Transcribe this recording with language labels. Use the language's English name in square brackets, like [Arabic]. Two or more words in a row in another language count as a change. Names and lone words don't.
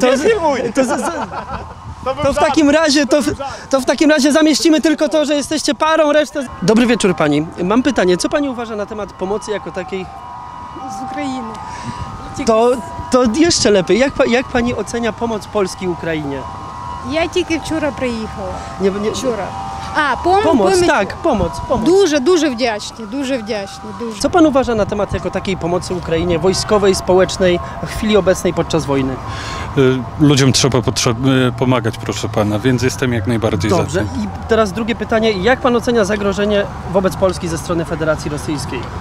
[Polish] To w takim razie zamieścimy tylko to, że jesteście parą, resztę... Dobry wieczór pani. Mam pytanie, co pani uważa na temat pomocy jako takiej... Z Ukrainy. To jeszcze lepiej. Jak pani ocenia pomoc Polski Ukrainie? [Ukrainian] Я тільки вчора приїхала. Вчора. Pomoc. Дуже вдячні, дуже. [Polish] Co pan uważa na temat jako takiej pomocy Ukrainie wojskowej, społecznej w chwili obecnej podczas wojny? ludziom trzeba pomagać, proszę pana, więc jestem jak najbardziej za tym. Dobrze. I teraz drugie pytanie. Jak pan ocenia zagrożenie wobec Polski ze strony Federacji Rosyjskiej?